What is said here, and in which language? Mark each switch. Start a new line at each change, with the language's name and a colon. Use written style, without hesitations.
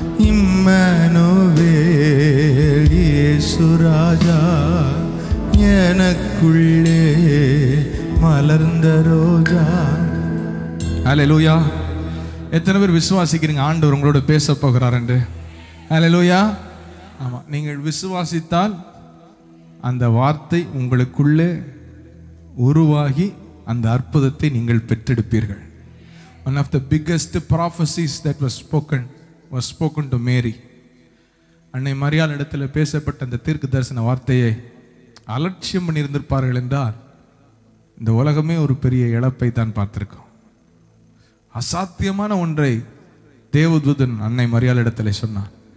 Tamil: இம்மனுவே இயேசு ராஜா, எனக்குள்ளே மலர்ந்த ரோஜா. ஹல்லேலூயா. எத்தனை பேர் விசுவாசிக்கிறீங்க ஆண்டவர் உங்களோட பேச போகிறார் என்று? ஹல்லேலூயா. ஆமாம், நீங்கள் விசுவாசித்தால் அந்த வார்த்தை உங்களுக்குள்ளே உருவாகி அந்த அற்புதத்தை நீங்கள் பெற்றெடுப்பீர்கள்.
English: One of the biggest prophecies that was spoken to Mary.
Tamil: அன்னை மரியாள் இடத்துல பேசப்பட்ட அந்த தீர்க்க தரிசன வார்த்தையை அலட்சியம் பண்ணியிருந்திருப்பார்கள் என்றால் இந்த உலகமே ஒரு பெரிய இழப்பை தான் பார்த்திருக்கோம். அசாத்தியமான ஒன்றை தேவதூதன் அன்னை மரியாள் இடத்துல சொன்னான்.